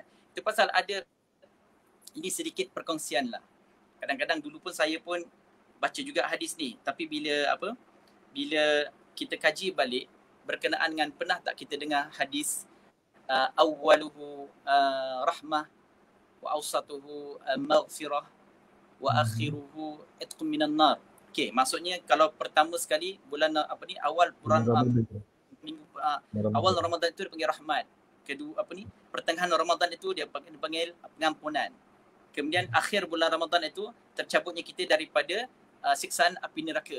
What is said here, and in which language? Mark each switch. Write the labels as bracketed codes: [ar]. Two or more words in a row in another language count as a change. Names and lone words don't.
[ms] Itu pasal ada ini sedikit perkongsian lah. Kadang-kadang dulu pun saya pun baca juga hadis ni, tapi bila kita kaji balik berkenaan dengan, pernah tak kita dengar hadis [ar] أوله رحمة وأوسطه مغفرة وآخره عتق من النار. [ms] Okey, maksudnya kalau pertama sekali bulan awal bulan awal Ramadan itu dipanggil rahmat. Kedua pertengahan Ramadan itu dia dipanggil pengampunan. Kemudian akhir bulan Ramadan itu tercabutnya kita daripada siksaan api neraka.